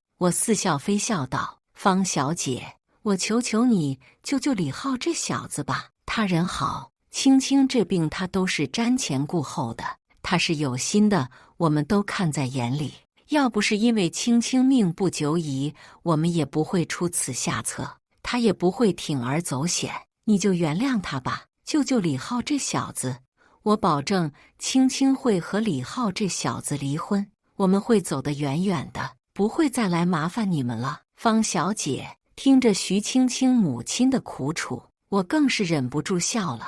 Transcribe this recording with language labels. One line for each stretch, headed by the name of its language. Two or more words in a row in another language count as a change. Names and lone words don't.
Chinese: 我似笑非笑道：方小姐，我求求你救救李浩這小子吧，他人好，青青這病他都是瞻前顧後的，他是有心的，我們都看在眼裡。要不是因為青青命不久矣，我們也不會出此下策，他也不會鋌而走險。你就原諒他吧，救救李浩這小子。我保證，青青會和李浩這小子離婚，我們會走得遠遠的，不會再來麻煩你們了。方小姐，聽着徐青青母親的苦楚，我更是忍不住笑了。